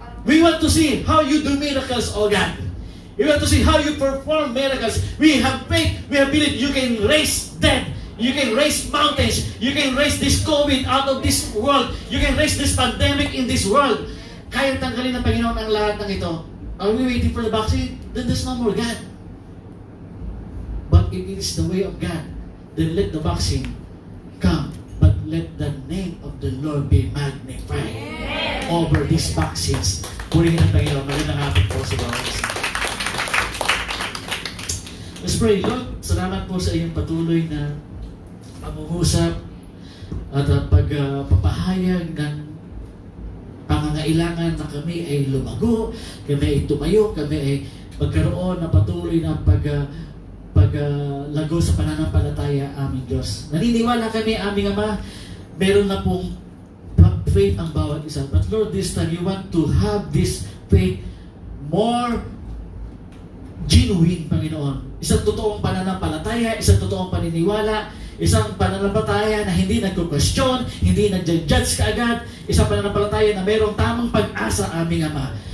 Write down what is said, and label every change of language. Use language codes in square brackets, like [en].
[en] We want to see how you do miracles, oh God. We want to see how you perform miracles. We have faith. We have belief. You can raise dead. You can raise mountains. You can raise this COVID out of this world. You can raise this pandemic in this world. [tl] Kaya tanggalin ng Panginoon ang lahat ng ito. [en] Are we waiting for the vaccine? Then there's no more God. But if it is the way of God, then let the vaccine come. But let the name of the Lord be magnified over these vaccines. [tl] Purihin ang Panginoon. Magandang hapon po sa bawat isa. [en] Let's pray. [tl] Lord, salamat po sa iyong patuloy na pangungusap at pagpapahayag ng pangangailangan na kami ay lumago, kami ay tumayo, kami ay magkaroon ng patuloy na paglago sa pananampalataya, aming Diyos. Naniniwala kami, aming Ama, meron na pong faith ang bawat isa. [en] But Lord, this time, you want to have this faith more genuine, Panginoon. [tl] Isang totoong pananampalataya, isang totoong paniniwala, isang pananampalataya na hindi nagko-question, hindi nag-judge kaagad, isang pananampalataya na mayroong tamang pag-asa, aming Ama.